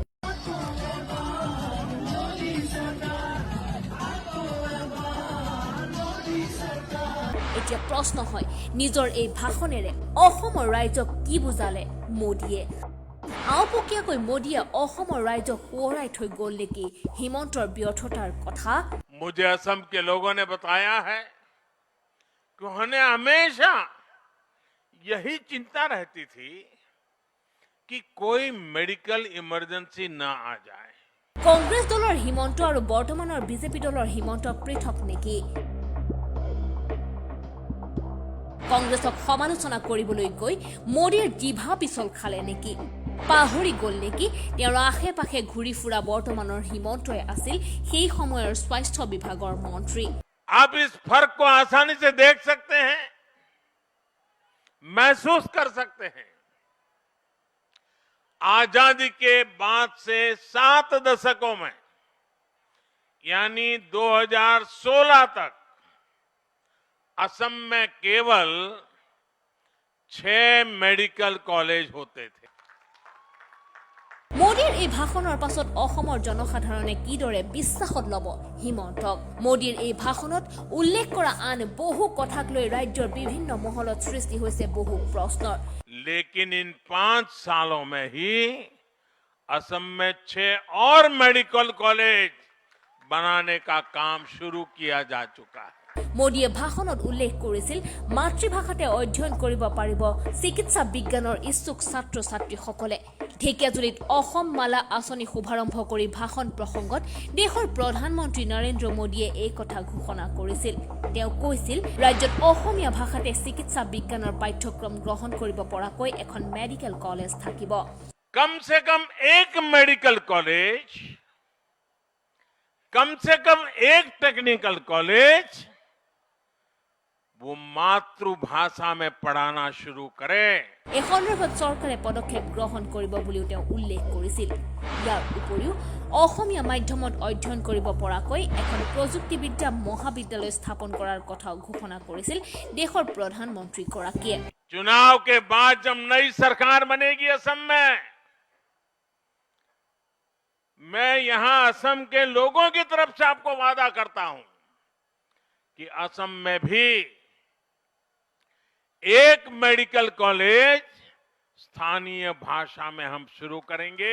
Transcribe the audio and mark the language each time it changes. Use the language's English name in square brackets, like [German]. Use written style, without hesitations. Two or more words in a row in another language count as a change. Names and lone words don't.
[Assamese] এতিয়া প্ৰশ্ন হয় নিজৰ এই ভাষণেৰে অসমৰ ৰাইজক কি বুজালে মোদীয়ে? আওপকীয়াকৈ মোদীয়ে অসমৰ ৰাইজক সোঁৱৰাই থৈ গ'ল নেকি হিমন্তৰ ব্যৰ্থতাৰ কথা? [Hindi] मुझे असम के लोगों ने बताया है कि उन्हें हमेशा यही चिंता रहती थी कि कोई मेडिकल इमरजेंसी ना आ जाए। [Assamese] কংগ্ৰেছ দলৰ হিমন্ত আৰু বৰ্তমানৰ বিজেপি দলৰ হিমন্ত পৃথক নেকি? কংগ্ৰেছক সমালোচনা কৰিবলৈ গৈ মোদীৰ জিভা পিছল খালে নেকি? পাহৰি গ'ল নেকি তেওঁৰ আশে পাশে ঘূৰি ফুৰা বৰ্তমানৰ হিমন্তই আছিল সেই সময়ৰ স্বাস্থ্য বিভাগৰ মন্ত্ৰী। [Hindi] आप इस फर्क को आसानी से देख सकते हैं, महसूस कर सकते हैं। आजादी के बाद से 7 दशकों में यानी 2016 तक असम में केवल 6 मेडिकल कॉलेज होते थे। [Assamese] মোদীৰ এই ভাষণৰ পাছত অসমৰ জনসাধাৰণে কিদৰে বিশ্বাসত ল'ব হিমন্তক? মোদীৰ এই ভাষণত উল্লেখ কৰা আন বহু কথাক লৈ ৰাজ্যৰ বিভিন্ন মহলত সৃষ্টি হৈছে বহু প্ৰশ্নৰ। [Hindi] लेकिन इन 5 सालों में ही असम में 6 और मेडिकल कॉलेज बनाने का काम शुरू किया जा चुका है। [Assamese] মোদীয়ে ভাষণত উল্লেখ কৰিছিল মাতৃভাষাতে অধ্যয়ন কৰিব পাৰিব চিকিৎসা বিজ্ঞানৰ ইচ্ছুক ছাত্ৰ ছাত্ৰীসকলে। ঢেকিয়াজুলিত অসম মালা আঁচনি শুভাৰম্ভ কৰি ভাষণ প্ৰসংগত দেশৰ প্ৰধানমন্ত্ৰী নৰেন্দ্ৰ মোদীয়ে এই কথা ঘোষণা কৰিছিল। তেওঁ কৈছিল ৰাজ্যত অসমীয়া ভাষাতে চিকিৎসা বিজ্ঞানৰ পাঠ্যক্ৰম গ্ৰহণ কৰিব পৰাকৈ এখন মেডিকেল কলেজ থাকিব। [Hindi] कम से कम एक मेडिकल कॉलेज, कम से कम एक टेक्निकल कॉलेज वो मातृभाषा में पढ़ाना शुरू करे। [Assamese] এই সন্দৰ্ভত চৰকাৰে পদক্ষেপ গ্ৰহণ কৰিব বুলিও তেওঁ উল্লেখ কৰিছিল। ইয়াৰ উপৰিও অসমীয়া মাধ্যমত অধ্যয়ন কৰিব পৰাকৈ এখন প্ৰযুক্তিবিদ্যা মহাবিদ্যালয় স্থাপন কৰাৰ কথাও ঘোষণা কৰিছিল দেশৰ প্ৰধানমন্ত্ৰীগৰাকীয়ে। [Hindi] चुनाव के बाद जब नई सरकार बनेगी असम में, मैं यहां असम के लोगों की तरफ से आपको वादा करता हूं कि असम में भी एक मेडिकल कॉलेज स्थानीय भाषा में हम शुरू करेंगे।